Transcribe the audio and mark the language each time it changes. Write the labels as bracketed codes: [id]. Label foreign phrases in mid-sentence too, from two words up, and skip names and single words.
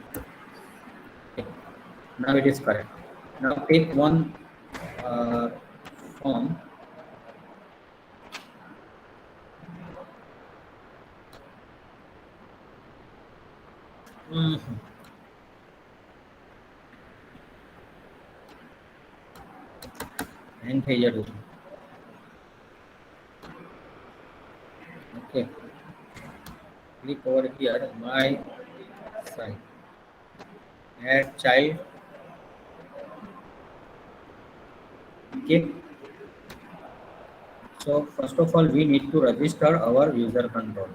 [en] Okay. Now it is correct. Now take one form. [gu] Hang થઈ જતું છે. [en] Okay. Click over here, my site. Add child. Okay. So first of all, we need to register our user control.